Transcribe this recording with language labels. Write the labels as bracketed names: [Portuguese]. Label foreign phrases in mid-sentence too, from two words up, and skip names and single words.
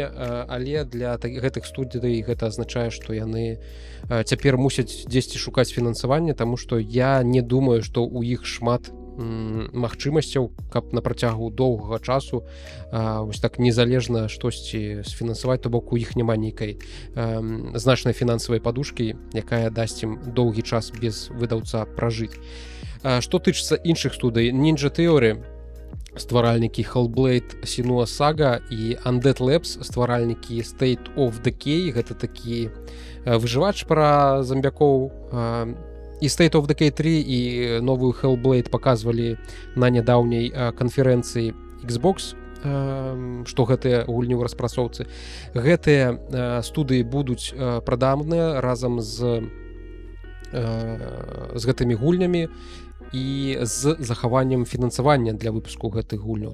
[Belarusian] але для гэтых студый гэта азначае, што яны цяпер мусяць дзесьці шукаць фінансаванне, таму што я не думаю, што ў іх шмат магчымасцяў, каб на працягу доўгага часу вось так незалежна штосьці сфінансаваць, то бок у іх няма нейкай значнай фінансавай падушкі, якая дасць ім доўгі час без выдаўца пражыць. Што тычыцца іншых студый, Ninja Theory, стваральнікі Hellblade, Senua Saga, і Undead Labs, стваральнікі State of Decay, гэта такі выжывач пра замбякоў. І State of Decay 3 і новую Hellblade паказвалі на нядаўняй канферэнцыі Xbox, што гэтыя гульні ў распрацоўцы. Гэтыя студыі будуць прадамныя разам з гэтымі гульнямі і з захаваннем фінансавання для выпуску гэтых гульняў.